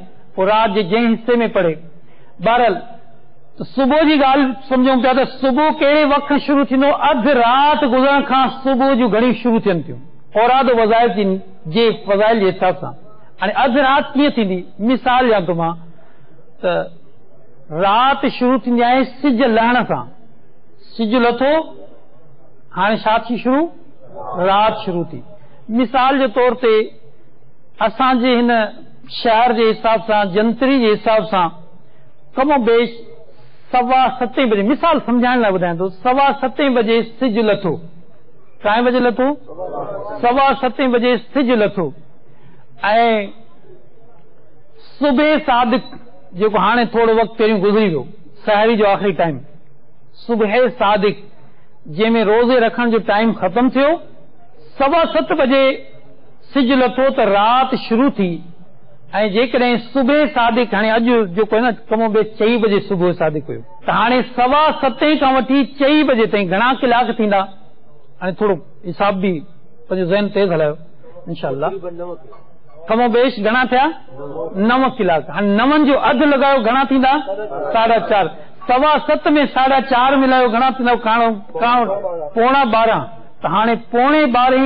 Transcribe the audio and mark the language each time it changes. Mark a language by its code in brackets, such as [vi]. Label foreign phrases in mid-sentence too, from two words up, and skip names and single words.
[sd] اور رات جے جن حصے میں پڑھے۔ بہرحال تو صبح جی گال سمجھوں پیا تو صبح کہڑے وقت شروع تھینو ادھ رات گزرن کھان صبح جو گھڑی شروع تھین تھیوں اوراد و وظائف جی فضائل جے حساب سان۔ یعنی ادھ رات کیئں تھیندی مثال یا تو ماں تو رات شروع تھیندی ہے سج لہن سان، سج لتھو ہانے شاد تھی شروع رات شروع تھی۔ مثال کے طور تے اساں جے ہن شہر کے حساب سے جنتری کے حساب سے کم و بیش 7:15 بجے مثال سمجھائن لا ٻڌائیں تو 7:15 بجے سج لتھو، کائیں بجے لتھو 7:15 بجے سج لتھو اے صبح صادق جو ہانے تھوڑو وقت پہریوں گزری ویو سحری جو آخری ٹائم صبح صادق جے میں روزے رکھن جو ٹائم ختم تھو 7:15 بجے سج لتھو تو رات شروع تھی ऐं जेकॾहिं सुबह सादिक हाणे अॼु जेको आहे न कमो बेश 4 बजे सुबुह सादिक हुयो त हाणे 7:15 खां वठी 4 बजे ताईं घणा कलाक थींदा हाणे थोरो हिसाब बि पंहिंजो ज़हन तेज़ हलायो इंशाअल्लाह कमो बेश घणा थिया 9 कलाक हाणे 9 जो अधु लॻायो घणा थींदा 4:30 7:15 में 4:30 मिलायो घणा थींदा पौणा 12 त हाणे पौणे 12